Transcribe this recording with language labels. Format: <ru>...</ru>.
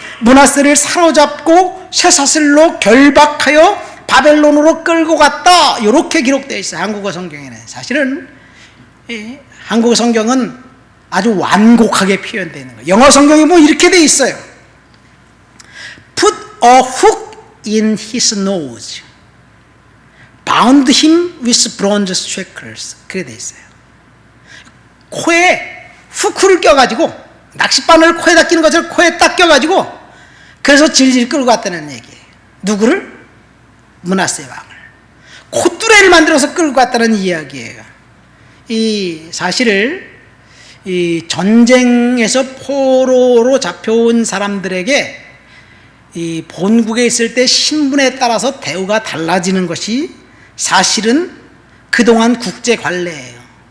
<ko>므낫세를 사로잡고 쇠사슬로 결박하여 바벨론으로 끌고 갔다, 이렇게 기록되어 있어요. 한국어 성경에는. 사실은 한국어 성경은 아주 완곡하게 표현되어 있는 거예요. 영어 성경이 뭐 이렇게 되어 있어요.</ko> <en>Put a hook in his nose, bound him with bronze shackles.</en> <ko>그렇게 되어 있어요. 코에 후크를 껴가지고, 낚싯바늘 코에다 끼는 것처럼 코에 딱 껴가지고, 그래서 질질 끌고 갔다는 얘기예요. 누구를? 므낫세 왕을. 콧뚜레를 만들어서 끌고 갔다는 이야기예요. 이 사실을 이 전쟁에서 포로로 잡혀온 사람들에게 이 본국에 있을 때 신분에 따라서 대우가 달라지는 것이 사실은 그동안 국제 관례예요.</ko>